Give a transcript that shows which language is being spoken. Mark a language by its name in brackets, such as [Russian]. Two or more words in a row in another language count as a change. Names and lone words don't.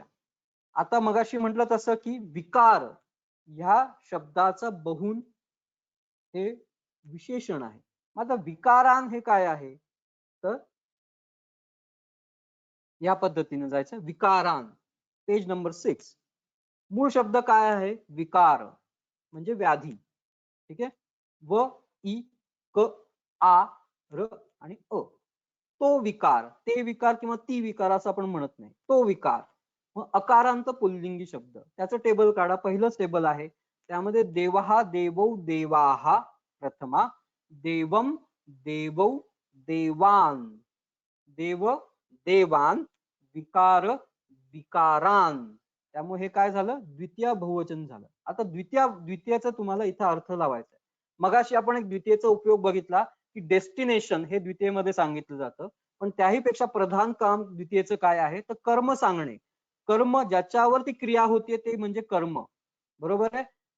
[Marathi] आता मगाशी म्हटलं तसं की विकार ह्या शब्दाचं बहुन हे विशेषण आहे. आता विकारान हे काय आहे, तर या पद्धतीने जायचं. विकारान [English] page number [Marathi] 6. मूळ शब्द काय आहे, विकार म्हणजे व्याधी. ठीक आहे, व इ क आ र आणि अ. तो विकार, ते विकार किंवा ती विकार असं आपण म्हणत नाही, तो विकार. मग अकारांत पुल्लिंगी शब्द, त्याचं टेबल काढा. पहिलंच टेबल आहे त्यामध्ये [Sanskrit] देवहा, देवौ, देवाहा प्रथमा, देवम, देवौ, देवान, देव, देवान, विकार, विकारान. [Marathi] त्यामुळे हे काय झालं, द्वितीय बहुवचन झालं. आता द्वितीयाचा तुम्हाला इथं अर्थ लावायचा आहे. मगाशी आपण एक द्वितीयेचा उपयोग बघितला की डेस्टिनेशन हे द्वितीयेमध्ये सांगितलं जातं, पण त्याही पेक्षा प्रधान काम द्वितीयेचं काय आहे तर कर्म सांगणे. कर्म ज्याच्यावरती क्रिया होतीये ते म्हणजे कर्म, बरोबर आहे.